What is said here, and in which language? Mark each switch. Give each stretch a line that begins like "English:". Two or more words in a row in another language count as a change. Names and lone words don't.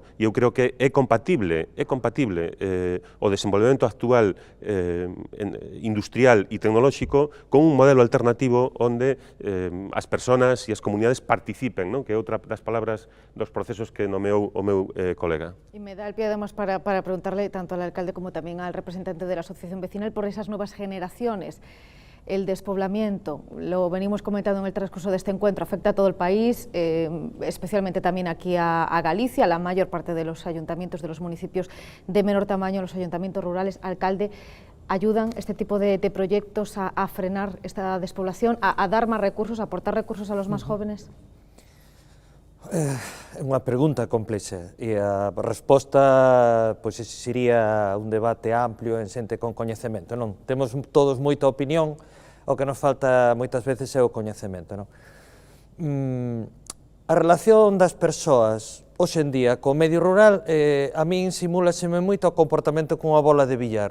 Galician: E eu creo que é compatible o desenvolvemento actual industrial e tecnolóxico con un modelo alternativo onde as persoas e as comunidades participen, non? Que é outra das palabras dos procesos que nomeou o meu colega.
Spanish: Y me da el pie además para preguntarle tanto al alcalde como también al representante de la asociación vecinal por esas nuevas generaciones. El despoblamiento, lo venimos comentando en el transcurso de este encuentro, afecta a todo el país, especialmente también aquí a Galicia, la mayor parte de los ayuntamientos de los municipios de menor tamaño, los ayuntamientos rurales. Alcalde, ¿ayudan este tipo de proyectos a frenar esta despoblación, a dar más recursos, a aportar recursos a los más jóvenes?
Galician: É unha pregunta complexa e a resposta pois sería un debate amplio en xente con coñecemento. Non temos todos moita opinión, o que nos falta moitas veces é o coñecemento. Non? A relación das persoas hoxe en día co medio rural a min simúlaseme moito o comportamento cunha bola de billar.